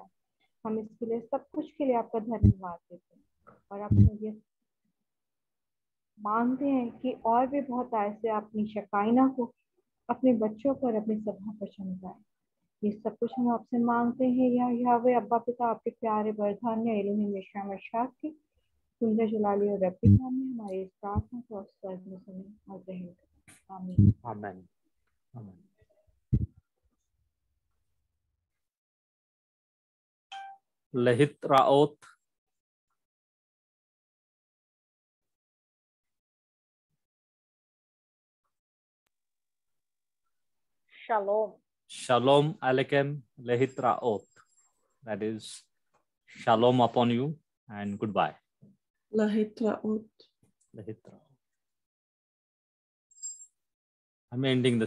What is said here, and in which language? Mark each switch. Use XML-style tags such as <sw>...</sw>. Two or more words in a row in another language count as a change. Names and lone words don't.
<hi>हम इसके लिए सब कुछ के लिए आपका धन्यवाद देते हैं, और आपने ये मांगते हैं कि और भी बहुत ऐसे अपनी शकाइना को अपने बच्चों पर, अपनी सभा पर चमकाएं. ये सब कुछ हम आपसे मांगते हैं याहवे अब्बा पिता, आपके प्यारे बरधान्य एलोहीम यशुआ मसीह की सुंदर जलाली और रब्बी नाम में हमारी इस प्रार्थना को स्वर्ग में सुने और ग्रहण करें. आमीन.</hi> <he>Amen. Amen. Lehitraot. Shalom. Shalom Aleichem Lehitraot.</he> <en>That is shalom upon you and goodbye.</en> <he>Lehitraot.</he> <en>Lehitraot. I'm ending the</en>